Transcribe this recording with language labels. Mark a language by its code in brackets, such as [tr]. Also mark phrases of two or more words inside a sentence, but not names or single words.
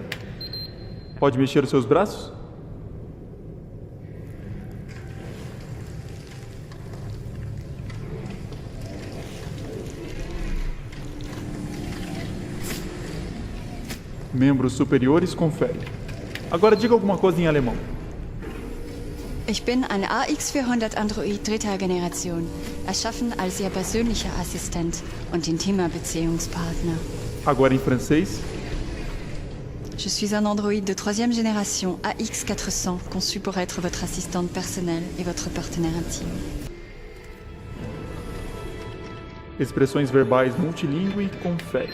[pt] Pode mexer os seus braços? Membros superiores, confere. Agora diga alguma coisa em alemão. [de] Ich bin ein AX400 Android dritter Generation, erschaffen als Ihr persönlicher Assistent und intimer Beziehungspartner. [pt] Agora em francês. [fr] Je suis un androïde de troisième génération AX400, conçu pour être votre assistante personnelle et votre partenaire intime. [pt] Expressões verbais multilingüe, confere.